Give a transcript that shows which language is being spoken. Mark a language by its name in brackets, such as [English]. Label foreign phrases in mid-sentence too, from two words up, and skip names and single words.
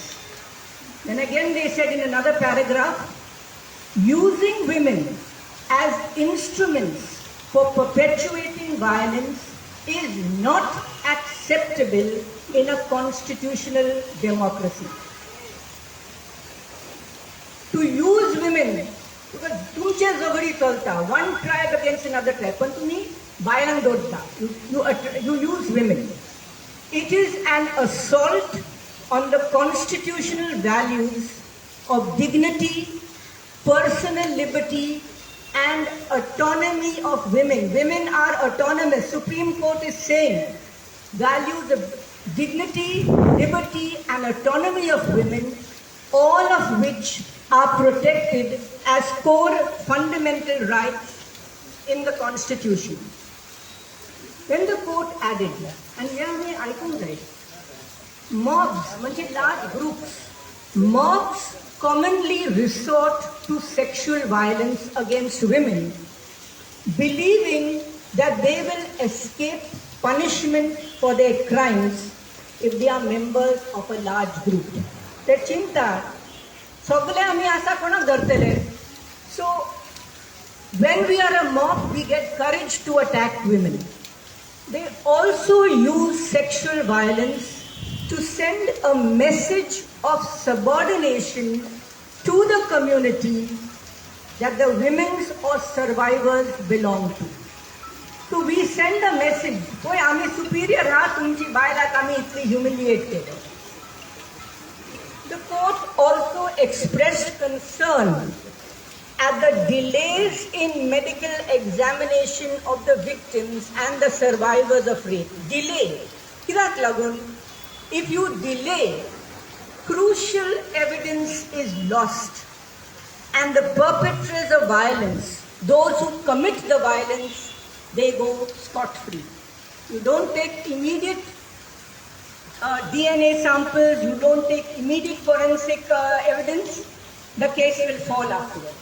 [English] Then again they said in another paragraph, "Using women as instruments for perpetuating violence is not acceptable in a constitutional democracy." To use women, because [Konkani] तुमचे झगडी चलता, [English] one tribe against another tribe, [Konkani] पण तुम्ही बायलांक दोडता, [English] you use women. It is an assault on the constitutional values of dignity, personal liberty, and autonomy of women. Women are autonomous. Supreme Court is saying values of dignity, liberty, and autonomy of women, all of which are protected as core fundamental rights in the Constitution. Then the court added, and here we [Konkani] ऐकून जाईल, [English] mobs, म्हणजे large groups, mobs commonly resort to sexual violence against women, believing that they will escape punishment for their crimes if they are members of a large group. [Konkani] ते चिंता सगळे आम्ही असा कोणाक धरतले. [English] So when we are a mob, we get courage to attack women. They also use sexual violence to send a message of subordination to the community that the women or survivors belong to. So we send a message, [Konkani] "Hoy आम्ही superior आहात, तुमची बायलाक आम्ही इतली humiliate केलं." [English] The court also expressed concern at the delays in medical examination of the victims and the survivors of rape. Delay. [Konkani] कित्याक लागून? [English] If you delay, crucial evidence is lost, and the perpetrators of violence, those who commit the violence, they go scot-free. You don't take immediate DNA samples, you don't take immediate forensic evidence, the case will fall afterwards.